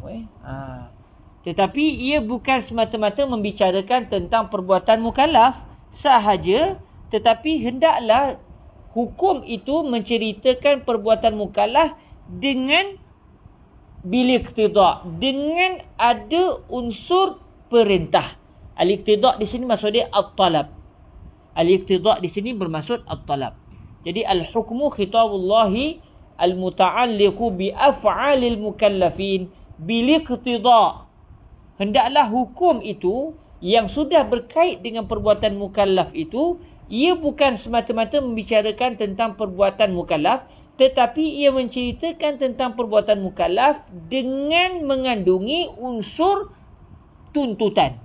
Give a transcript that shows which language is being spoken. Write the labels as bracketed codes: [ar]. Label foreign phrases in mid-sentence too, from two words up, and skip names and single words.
[ms] Tetapi ia bukan semata-mata membicarakan tentang perbuatan mukallaf sahaja, tetapi hendaklah hukum itu menceritakan perbuatan mukallaf dengan bil-iqtida', dengan ada unsur perintah. Al-iqtida' di sini maksudnya at-talab. Al-iqtida' di sini bermaksud at-talab. [ar] Jadi الحكم خطاب الله المتعلق بأفعال المكلفين بالاقتضاء'. [ms] Hendaklah hukum itu yang sudah berkait dengan perbuatan mukallaf itu ia bukan semata-mata membicarakan tentang perbuatan mukallaf, tetapi ia menceritakan tentang perbuatan mukallaf dengan mengandungi unsur tuntutan.